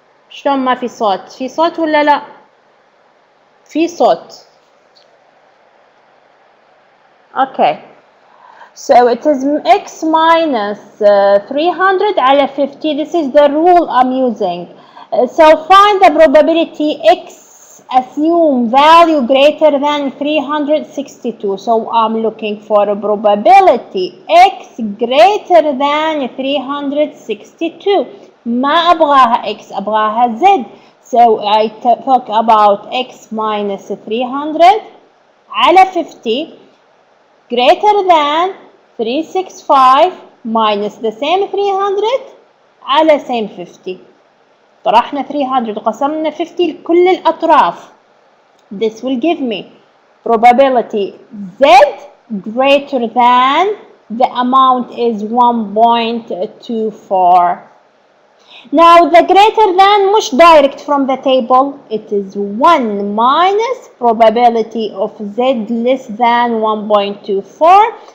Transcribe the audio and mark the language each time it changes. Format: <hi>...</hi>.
<ar>شلون ما في صوت؟ في صوت ولا لا؟ في صوت.</ar> <en>Okay. So it is x minus 300</en> <ar>على</ar> <en>50. This is the rule I'm using. So find the probability x, assume value greater than 362. So I'm looking for a probability x greater than 362.</en> <ar>ما أبغاها x, أبغاها z.</ar> <en>So I talk about x minus 300</en> <ar>على</ar> <en>50 greater than 365 minus the same 300 على same 50.</en> <ar>طرحنا 300 وقسمنا 50 لكل الأطراف.</ar> <en>This will give me probability z greater than the amount is 1.24. Now the greater than</en> <ar>مش</ar> <en>direct from the table. It is 1 minus probability of z less than 1.24.</en>